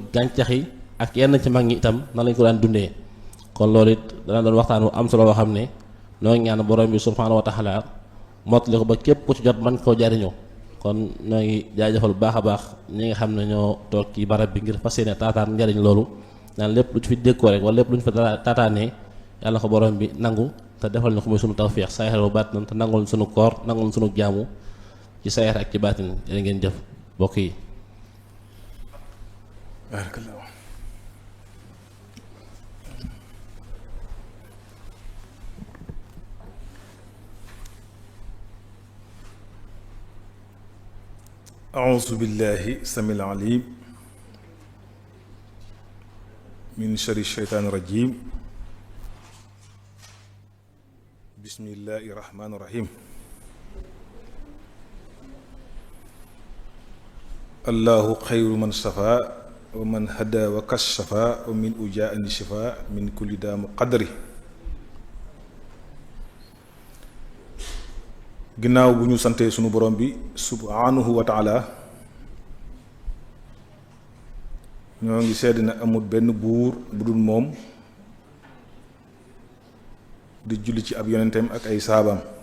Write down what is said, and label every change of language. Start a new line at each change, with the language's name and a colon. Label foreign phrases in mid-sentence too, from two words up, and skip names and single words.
Wolof: gàncax yi ak yenn ci mag ñi itam nan lañ ko daan dundee kon loolu it dana doon waxtaan wu am solo boo xam ne noo ngi ñaan borom bi
Arabic: سبحانه وتعالى
Wolof: mottali ko ba képp ku ci jot man koo jariñoo kon noo ngi jaajëfal bu baax a baax ñi nga xam ne ñoo toog ci barab bi ngir fas yéene taataan njariñ loolu naan lépp lu ci fi déggoo rek wala lépp lu ñu fa taataanee yàlla ko borom bi nangu te defal ñu ko muy sunu tawfeex saayir bu baatin te nangul sunu koor nangul sunu jaamu ci saayir ak ci baatin yéen ngeen jëf mbokk yi.
Arabic: أعوذ بالله السميع العليم من شر الشيطان الرجيم بسم الله الرحمن الرحيم الله خير من شفى ومن هدى وكشف ومن أجاء الشفاء من كل داء قدره
Wolof: ginnaaw bu ñu santee sunu borom bi
Arabic: سبحانه وتعالى
Wolof: ñoo ngi sedd na amul benn buur bu dul moom di julli ci ab yonenteem ak ay saabaam